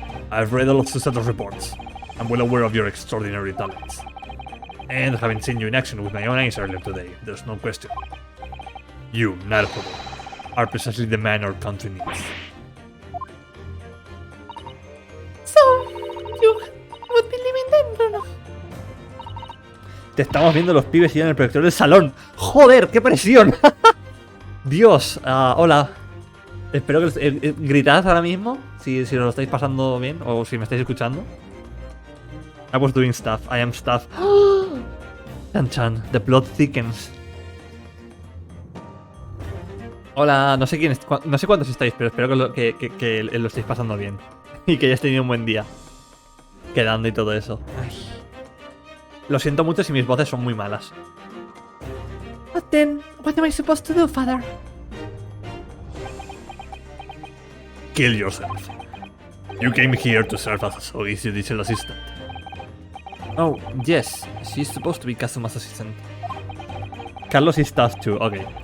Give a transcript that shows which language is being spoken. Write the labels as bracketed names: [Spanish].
[English] I've read all of Susato's reports. I'm well aware of your extraordinary talents. And having seen you in action with my own eyes earlier today, there's no question. You, Naruto, are precisely the man our country needs. So, you would be leaving then, Bruno? [Spanish] Te estamos viendo los pibes y yo en el proyector del salón. ¡Joder, qué presión! Dios, hola. Espero que gritad ahora mismo, si os lo estáis pasando bien o si me estáis escuchando. [English] I was doing stuff, I am stuff. Chan chan, the plot thickens. [Spanish] Hola, no sé quién no sé cuántos estáis, pero espero que lo estéis pasando bien. Y que hayáis tenido un buen día. Quedando y todo eso. Ay. Lo siento mucho si mis voces son muy malas. [English] But then, what am I supposed to do, Father? Kill yourself. You came here to serve as Sogi's judicial assistant. Oh, yes, she's supposed to be Kazuma's assistant. Carlos is tough too, okay.